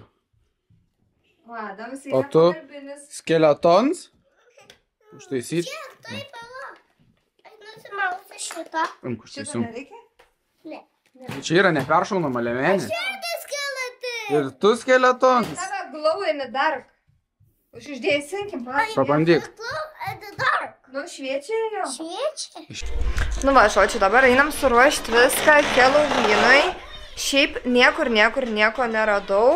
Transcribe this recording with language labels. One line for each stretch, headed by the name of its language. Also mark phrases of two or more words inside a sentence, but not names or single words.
Lithuanian: Va, Damas O tu? Skeletons? Užtaisyt? Taip, aš nusimausiu šitą. Šito nereikia? Ne. Čia yra neperšaunama liemenė. Šitas skeletai. Ir tu skeletons?
English: Tave glow in the dark.
Lithuanian: Uždėsinkim, Pabandyk. Nu, šviečia jo. Šviečia. Nu va, šočiu, dabar einam suruošti viską Helovinui. Šiaip nieko neradau.